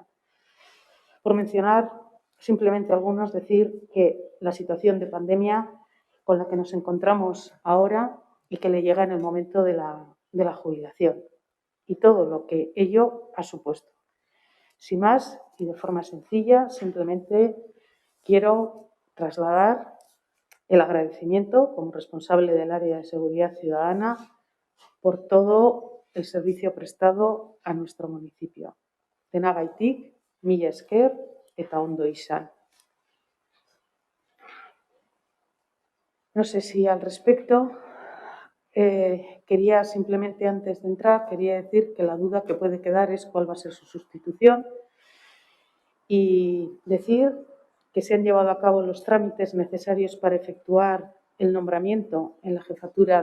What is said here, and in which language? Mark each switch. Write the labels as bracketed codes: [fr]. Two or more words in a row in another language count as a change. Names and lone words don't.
[es] Por mencionar simplemente algunos, decir que la situación de pandemia con la que nos encontramos ahora y que le llega en el momento de la jubilación y todo lo que ello ha supuesto. Sin más y de forma sencilla, simplemente quiero trasladar el agradecimiento como responsable del área de seguridad ciudadana por todo el servicio prestado a nuestro municipio. [eu] Denagaitik, mila esker eta ondo izan. [es] No sé si al respecto quería simplemente, antes de entrar, quería decir que la duda que puede quedar es cuál va a ser su sustitución y decir que se han llevado a cabo los trámites necesarios para efectuar el nombramiento en la jefatura